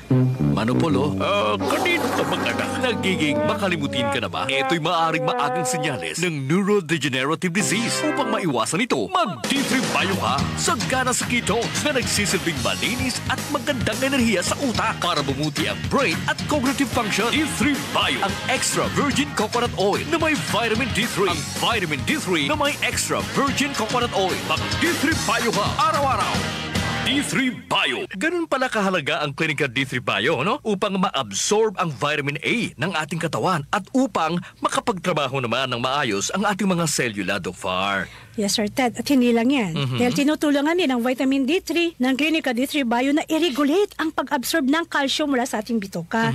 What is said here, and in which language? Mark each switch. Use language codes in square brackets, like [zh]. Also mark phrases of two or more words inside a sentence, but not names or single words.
[tl] Manopolo, kanina ka bang anak nagiging makalimutin ka na ba? Ito'y maaaring maagang senyales ng [en] neurodegenerative disease. [tl] Upang maiwasan ito, mag-D3 Bio ka. Sagana sa ketones na nagsisilbing malinis at magandang enerhiya sa utak para bumuti ang brain at [en] cognitive function. [tl] D3 Bio, ang [en] extra virgin coconut oil [tl] na may vitamin D3. Ang vitamin D3 na may [en] extra virgin coconut oil. [tl] Mag-D3 Bio ka araw-araw. D3 Bio. Ganun pala kahalaga ang Clinica D3 Bio, no? Upang ma-absorb ang vitamin A ng ating katawan at upang makapagtrabaho naman ng maayos ang ating mga selula, Doc Far. [en] Yes, Sir [tl] Ted. At hindi lang yan. Dahil tinutulungan din ang vitamin D3 ng Clinica D3 Bio na i-regulate ang pag-absorb ng calcium mula sa ating bituka.